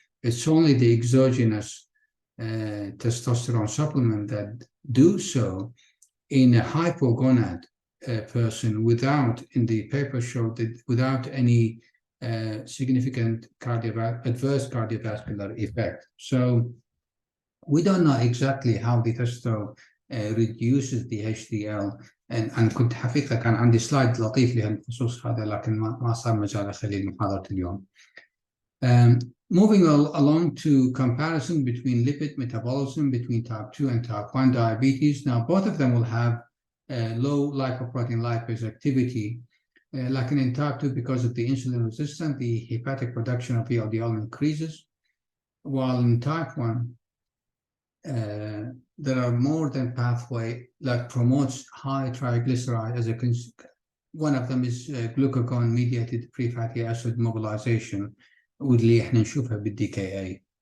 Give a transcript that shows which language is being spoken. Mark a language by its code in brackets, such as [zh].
[en] It's only the exogenous testosterone supplement that do so in a hypogonad person without, in the paper showed that without any significant adverse cardiovascular effect. So we don't know exactly how the testo reduces the HDL, and [ar] كنت حقيقة كان عندي سلايد لطيف لهالخصوص هذا، لكن ما صار مجال أخليه لمحاضرة اليوم. [en] Moving along to comparison between lipid metabolism between type 2 and type 1 diabetes. Now, both of them will have low lipoprotein lipase activity. Like in type 2, because of the insulin resistance, the hepatic production of VLDL increases, while in type 1, there are more than pathway that promotes high triglyceride as a one of them is glucagon-mediated free fatty acid mobilization, [ar] واللي احنا نشوفها بالDKA.